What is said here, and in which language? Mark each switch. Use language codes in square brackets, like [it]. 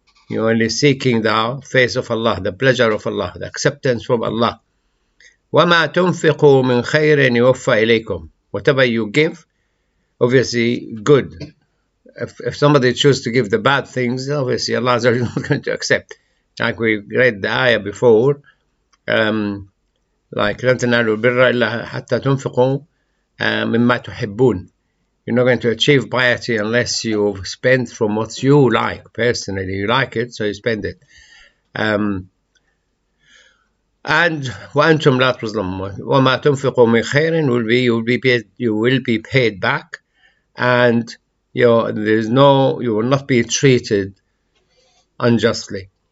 [en] You're only seeking the face of Allah, the pleasure of Allah, the acceptance from Allah. [ar] وَمَا تُنْفِقُوا مِنْ خَيْرٍ يُوَفَّى إِلَيْكُمْ. [en] Whatever you give, obviously good. If somebody chooses to give the bad things, obviously Allah is not going to accept. Like we read the ayah before, like [ar] لَن تَنَالُوا الْبِرَّ إِلَّا حَتَّى تُنْفِقُوا مِمَّا تُحِبُّونَ. [en] You're not going to achieve piety unless you spend from what you like personally. You like it, so you spend it. And [ar] وأنتم لا تظلمون وما تنفقوا من خير [en] you will be paid back, and you will not be treated unjustly.